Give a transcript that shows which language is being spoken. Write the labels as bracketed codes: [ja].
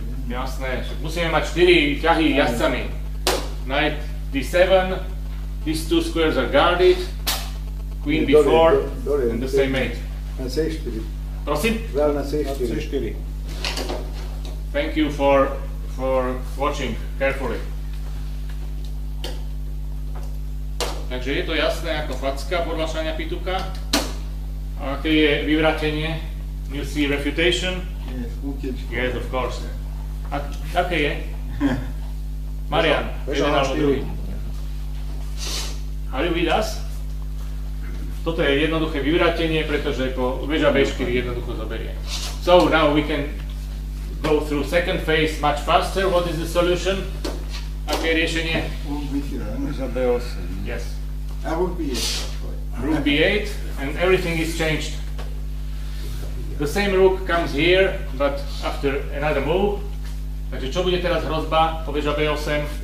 [sk] Jasné, musíme mať 4 ťahy jazdcami. [en] Knight D7, these two squares are guarded, queen B4 and the same mate. [sk] Na C4. Prosím? Král na C4. C4. [en] Thank you for watching carefully. [sk] Takže je to jasné ako facka podľa Šania Pituka. A aké je vyvrátenie? [en] You see refutation? Yes, útečka. Yes, of course. [sk] Aké je? Marian, jeden alebo druhý. [en] Are you with us? [sk] Toto je jednoduché vyvrátenie, pretože po väža B4 jednoducho zoberie. [en] So now we can go through second phase much faster. What is the solution? [sk] Aké je riešenie? Za B8. [en] Yes. Rook B8. Rook B8 and everything is changed. The same rook comes here, but after another move. [sk] Takže čo bude teraz hrozba po väža B8?